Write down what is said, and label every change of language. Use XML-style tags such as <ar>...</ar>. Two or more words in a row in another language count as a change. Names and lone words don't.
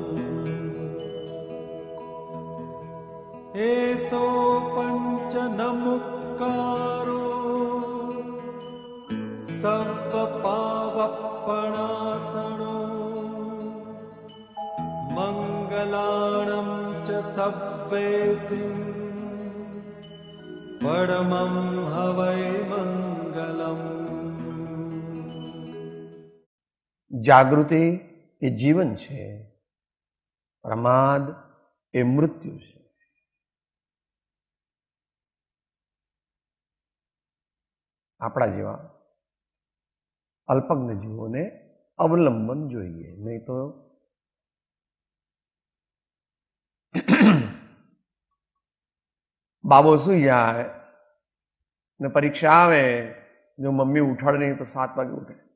<pra>एसो पंच नमुक्कारो सर्वपावपणासनो मंगलाणं च सव्वेसिं परमं हवै मंगलम्।</pra> <gu>જાગૃતિ એ જીવન છે, પ્રમાદ એ મૃત્યુ છે. આપણા જેવા અલ્પજ્ઞ જીવોને અવલંબન જોઈએ, નહીં તો બાબો સુઈ જાય ને પરીક્ષા આવે, જો મમ્મી ઉઠાડે નહીં તો 7 વાગે ઉઠે.</gu>